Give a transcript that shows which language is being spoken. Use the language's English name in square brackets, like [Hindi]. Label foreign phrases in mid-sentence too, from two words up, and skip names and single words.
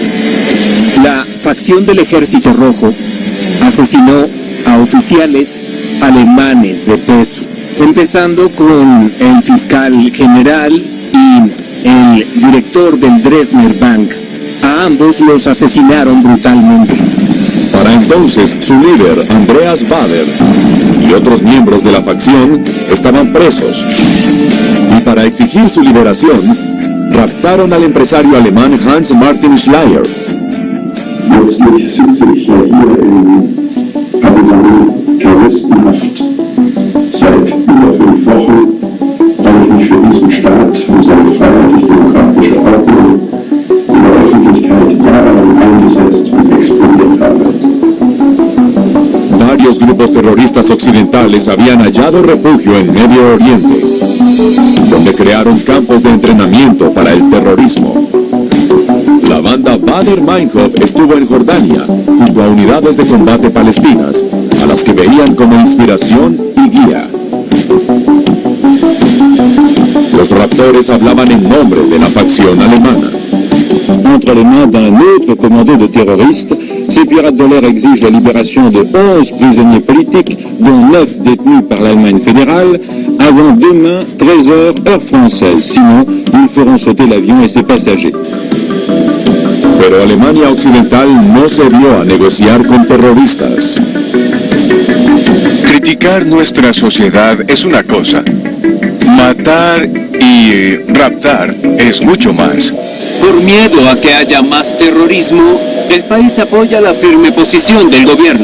[Spanish] La facción del Ejército Rojo asesinó a oficiales alemanes de peso, empezando con el fiscal general y el director del Dresdner Bank. A ambos los asesinaron brutalmente. Para entonces, su líder, Andreas Bader, y otros miembros de la facción estaban presos. Y para exigir su liberación, raptaron al empresario alemán Hans Martin Schleyer. [German] Letztlich sitze ich ja hier in Terroristenhaft seit über 5 Wochen, weil ich mich für diesen Staat und seine freiheitlich-demokratische Ordnung in der Öffentlichkeit jahrelang eingesetzt und exponiert habe. [Spanish] Varios grupos terroristas occidentales habían hallado refugio en Medio Oriente, donde crearon campos de entrenamiento para el terrorismo. La banda Bader-Meinhof estuvo en Jordania, junto a unidades de combate palestinas, a las que veían como inspiración y guía. Los raptores hablaban en nombre de la facción alemana. [French] Entre les mains d'un autre commando de terroristes, ces pirates de l'air exigent la libération de 11 prisonniers politiques, dont 9 détenus par l'Allemagne fédérale, avant demain 13h heure française. Sinon, ils feront sauter l'avion et ses passagers. [Spanish] Pero Alemania Occidental no se dio a negociar con terroristas. Criticar nuestra sociedad es una cosa. Matar y raptar es mucho más. Por miedo a que haya más terrorismo, el país apoya la firme posición del gobierno.